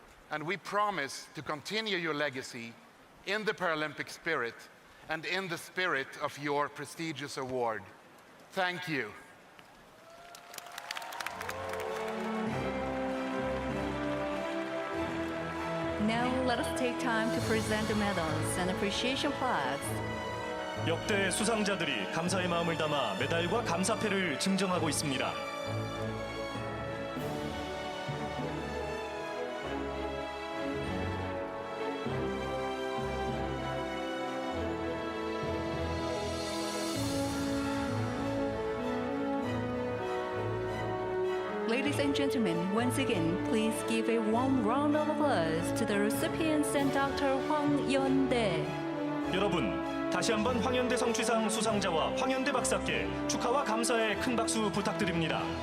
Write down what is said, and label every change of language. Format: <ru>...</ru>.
<en>And we promise to continue your legacy in the Paralympic spirit and in the spirit of your prestigious award. Thank you. Now let us take time to present the medals and appreciation flags.</en> <ko>역대 수상자들이 감사의 마음을 담아 메달과 감사패를 증정하고 있습니다.</ko> <en>Ladies and gentlemen, once again, please give a warm round of applause to the recipients and Dr. Hwang Yeon-dae.</en> <ko>여러분, 다시 한번 황현대 성취상 수상자와 황현대 박사께 축하와 감사의 큰 박수 부탁드립니다.</ko>